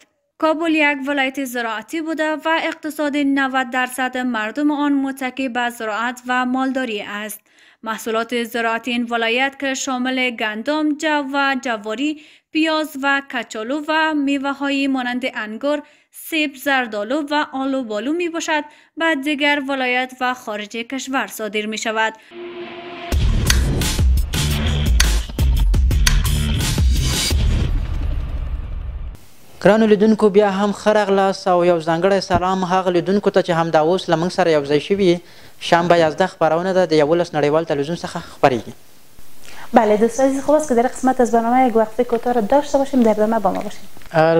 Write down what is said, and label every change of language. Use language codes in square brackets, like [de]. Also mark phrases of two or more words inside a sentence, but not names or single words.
[fa] کابل یک ولایت زراعتی بوده و اقتصاد 90% مردم آن متکی به زراعت و مالداری است. محصولات زراعتی این ولایت که شامل گندم، جو و جواری، پیاز و کچالو و میوه‌های مانند انگور، سیب، زردآلو و آلوبالو می باشد، به دیگر ولایت و خارج کشور صادر می شود. [ps] ګرانو لیدونکو بیا هم ښه راغلاست او یو ځانګړی سلام هغه لیدونکو ته چې همدا اوس له موږ سره یو ځای شوي. شنبه 11 خپرونه ده د یولس نړیوال تلویزیون څخه خپریږي. [fa] بله دوستان عزیز، خوب است که در قسمت از برنامه یک وقفه کوتاه را داشته باشیم. در ادامه با ما باشیم.